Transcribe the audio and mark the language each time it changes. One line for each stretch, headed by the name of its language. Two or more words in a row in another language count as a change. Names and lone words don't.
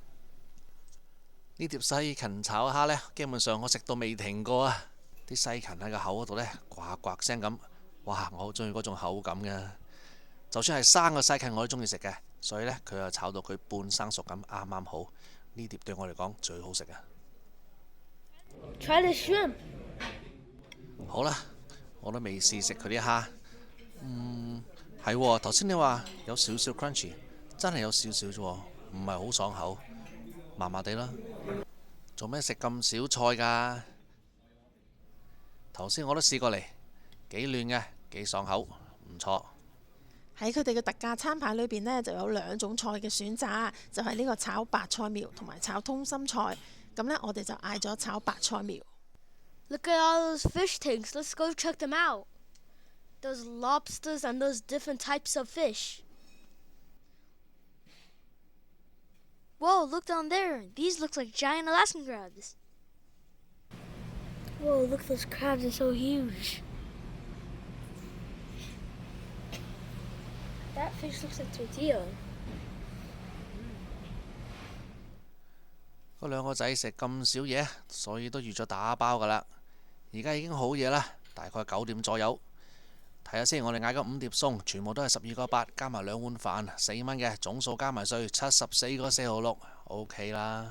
Cantonese: 呢碟西芹炒蝦呢，基本上我食到未停過啊！啲西芹喺個口嗰度呢，呱呱聲咁，哇！我好中意嗰種口感嘅，就算係生嘅西芹我都中意食嘅，所以呢，佢又炒到佢半生熟咁，啱啱好。呢碟對我嚟講最好食啊！
English: Try the shrimp.
Cantonese: 好啦，我都未試食佢啲蝦，係喎，頭先你話有少少 crunchy， 真係有少少啫喎，唔係好爽口，麻麻地啦。做咩食咁少菜㗎？頭先我都試過嚟，幾嫩嘅，幾爽口，唔錯。喺佢哋嘅特價餐牌裏邊呢，就有2種菜嘅選擇，就係呢個炒白菜苗同埋炒通心菜。咁呢，我哋就嗌咗炒白菜苗。
English: Look at all those fish tanks. Let's go check them out. Those lobsters and those different types of fish. Whoa, look down there. These look like giant Alaskan crabs. Whoa, look, those crabs are so huge. That fish looks like tortilla.
Cantonese: 嗰兩個仔食咁少嘢，所以都預咗打包㗎啦。而家已經好夜啦，大概9點左右。睇下先，我哋嗌咗5碟餸，全部都係12個8，加埋2碗飯，4蚊嘅，總數加埋稅74個4毫6 ，OK 啦。